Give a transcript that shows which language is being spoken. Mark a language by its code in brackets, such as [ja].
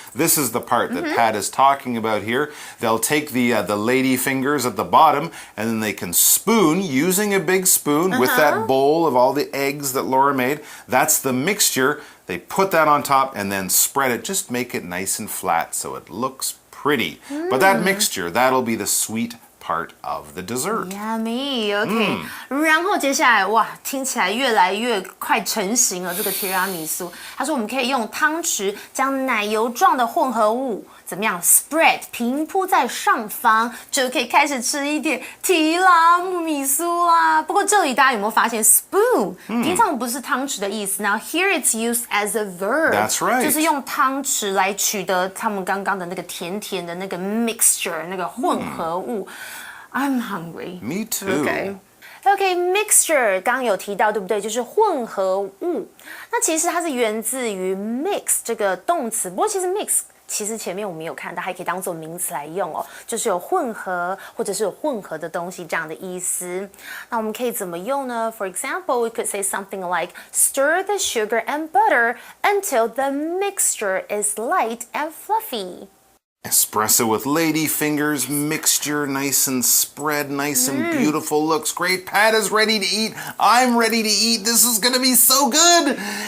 [en] This is the part that Pat is talking about here. They'll take the lady fingers at the bottom, and then they can spoon using a big spoon with that bowl of all the eggs that Laura made. That's the mixture. They put that on top and then spread it. Just make it nice and flat so it looks pretty. But that mixture, that'll be the sweet part of the dessert. [zh] Yummy, OK、然后接下来，哇，听起来越来越快成型了。这个提拉米苏，他说我们可以用汤匙将奶油状的混合物怎么样 spread 平铺在上方，就可以开始吃一点提拉米苏啦。不过这里大家有没有发现 spoon、平常不是汤匙的意思 ？ [en] Now here it's used as a verb. That's right. [zh] 就是用汤匙来取得他们刚刚的那个甜甜的那个 mixture 那个混合物。 [en] I'm hungry. Me too. [zh] Okay, mixture 刚刚有提到对不对？就是混合物。那其实它是源自于 mix 这个动词，不过其实 mix 其实前面我们有看到，还可以当做名词来用哦，就是有混合或者是有混合的东西这样的意思。那我们可以怎么用呢？ [en] For example, we could say something like stir the sugar and butter until the mixture is light and fluffy. Espresso with lady fingers, mixture nice and spread, nice and beautiful. Looks great. Pat is ready to eat. I'm ready to eat. This is going to be so good.